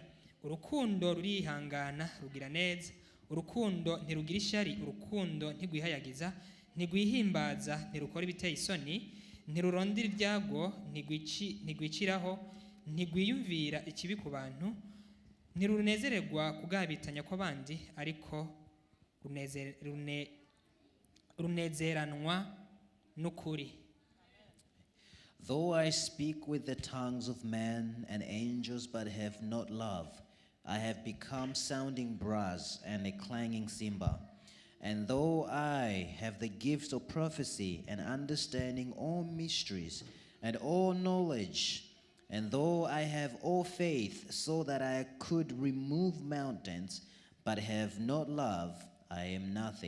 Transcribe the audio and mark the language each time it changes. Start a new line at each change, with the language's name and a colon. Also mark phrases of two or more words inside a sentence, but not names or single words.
Rundi: Urukundo rurihangana rugira neza, urukundo ntirugira ishari, urukundo ntigwihayagiza, ntigwihimbaza, ntirukora ibiteye isoni, ntirurondira ibyago, ntigwiciraho, ntigwiyumvira ikibi ku bantu, ntirunezererwa kugabitanya kw'abandi, ariko runezeranwa n'ukuri.
English: Though I speak with the tongues of men and angels but have not love, I have become sounding brass and a clanging cymbal. And though I have the gifts of prophecy and understanding all mysteries and all knowledge, and though I have all faith so that I could remove mountains, but have not love, I am nothing.